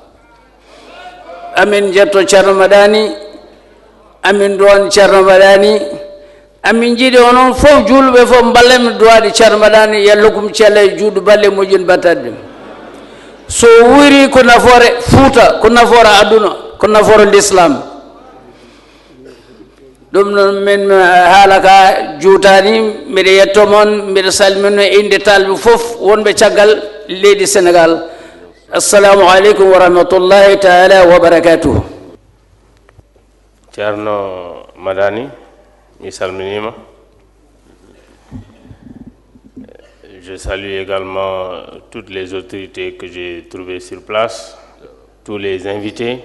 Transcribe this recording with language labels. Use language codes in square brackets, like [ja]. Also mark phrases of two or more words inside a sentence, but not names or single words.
[ff] amin jetto ceerno Madani amin ɗon ceerno Madani amin jiiɗi onon fof julɓe fof ballemi duwaɗi ceerno Madani yallukum cella e juuɗe balle moƴƴin battade so wuri ko nafoore Fouta ko nafoore aduna ko nafoore l'islam ɗum noon min haala ka juutani mbiɗa yetto moon mbiɗa salmino inde talɓe fof wonɓe caggal leydi Sénégal [ar] السلام عليكم ورحمة الله تعالى وبركاته [ff] ceerno Madani mi salminima. [fr] Je salue également toutes les autorités que j'ai trouvées sur place, tous les invités.